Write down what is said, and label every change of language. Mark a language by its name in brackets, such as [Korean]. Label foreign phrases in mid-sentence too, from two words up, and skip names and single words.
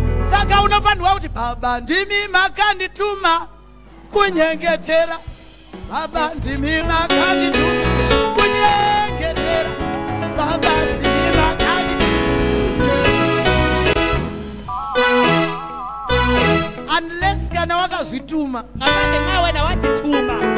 [Shona] Saka unofanirwa kuti, "Baba, ndimi makandituma." Kunyengetera, Baba, ndimi makani tu. Kunyengetera, Baba, ndimi makani tu. Unless kana wakazvituma. [North Ndebele] Ngaphandle nxa wena wazithuma.